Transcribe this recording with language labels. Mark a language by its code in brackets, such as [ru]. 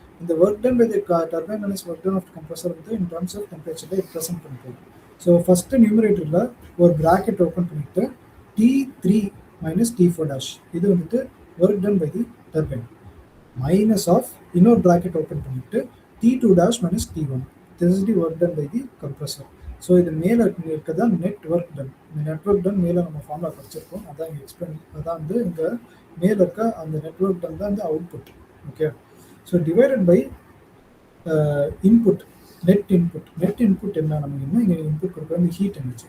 [en] இந்த work done by the turbine minus work done of compressor வந்து in terms of டெம்பரேச்சரில் represent பண்ணிக்கலாம். [ta] So first நியூமரேட்டரில் ஒரு ப்ராக்கெட் ஓப்பன் பண்ணிவிட்டு T3 மைனஸ் T4 டாஷ், இது வந்துட்டு work done by the turbine, minus of இன்னொரு ப்ராக்கெட் ஓப்பன் பண்ணிவிட்டு [en] T2 dash minus T1. This is the work done by the compressor. [ta] So இது மேலே இருக்கிறது தான் நெட் ஒர்க் டன். இந்த நெட் ஒர்க் டன் மேலே நம்ம ஃபார்முலா படிச்சிருக்கோம், அதான் இங்கே எக்ஸ்பிளைன். அதான் வந்து இங்கே மேலே இருக்க அந்த நெட் ஒர்க் டன் தான் இந்த output. Okay, so divided by input, net input என்ன, நம்ம என்ன இங்கே இன்புட் கொடுக்குறோம், இந்த ஹீட் எனர்ஜி.